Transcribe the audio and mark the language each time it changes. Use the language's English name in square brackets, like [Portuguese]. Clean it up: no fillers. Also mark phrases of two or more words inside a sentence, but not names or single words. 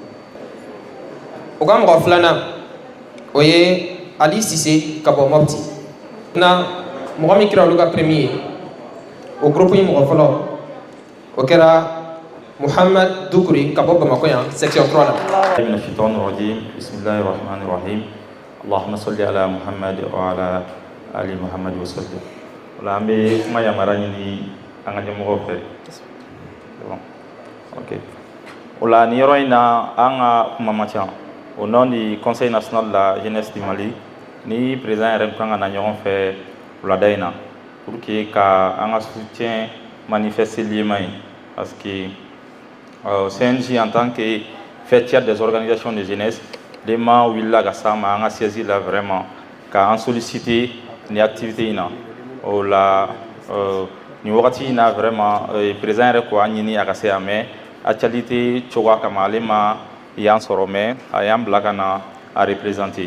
[Bambara] O ka mɔgɔ filanan o ye Ali Sise ka bɔ Mopti. Na mɔgɔ min kɛra olu ka premier ye o groupe ye mɔgɔ fɔlɔ o kɛra Muhammad Dukuri ka bɔ Bamako yan section 3 la. [Arabic] من الشيطان الرجيم بسم الله الرحمن الرحيم اللهم صل على محمد وعلى آل محمد وسلم. [Bambara] Ola an bɛ kuma yamaruya ɲini an ka ɲɛmɔgɔw fɛ. Ok. Ola nin yɔrɔ in na an ka kuma man ca. [French] Au nom du Conseil national de la jeunesse du Mali, [Bambara] ni président yɛrɛ kan ka na ɲɔgɔn fɛ wulada in na [French] pour que [Bambara] ka an ka soutien manifester liema ye [French] parce que CNJ en tant que fêtière des organisations de jeunesse, les gens [Bambara] wulila ka s'an ma an ka siège la vraiment ka an solliciter ni activité in na. O la ni wagati in na vraiment président yɛrɛ ko an ɲini a ka se yan [French] mais actualité [Bambara] cogoya kama ale ma y'an sɔrɔ mais a y'an bila ka na a représenter.